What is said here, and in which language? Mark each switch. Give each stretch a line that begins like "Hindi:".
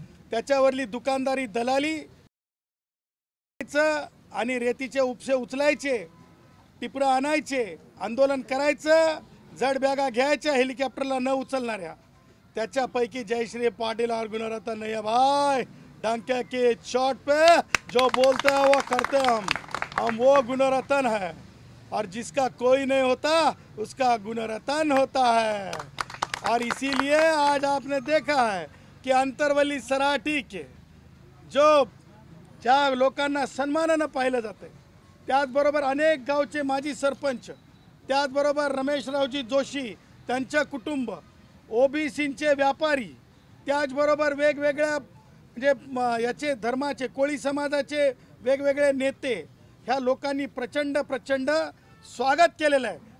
Marathi: त्याच्यावरली दुकानदारी, दलाली आणि रेतीचे उपसे उचलायचे, टिपरं आणायचे, आंदोलन करायचं, जड बॅगा घ्यायच्या हेलिकॉप्टरला न उचलणाऱ्या, त्याच्यापैकी जयश्री पाटिल
Hindi: और गुणरत्न नहीं है भाई. डंके के चोट पे जो बोलते हैं वो करते हैं हम वो गुणरत्न है. और जिसका कोई नहीं होता उसका गुणरत्न होता है. और इसीलिए आज आपने देखा है की
Marathi: अंतरवली सराठी के जो ज्या लोकांना सन्मानानं पाहिलं जाते, त्याचबरोबर अनेक गावचे माजी सरपंच, त्याचबरोबर रमेशरावजी जोशी, त्यांचे कुटुंब, ओबीसींचे व्यापारी, त्याचबरोबर वेगवेगळ्या म्हणजे याचे धर्माचे, कोळी समाजाचे वेगवेगळे नेते, ह्या लोकांनी प्रचंड स्वागत केलेलं आहे.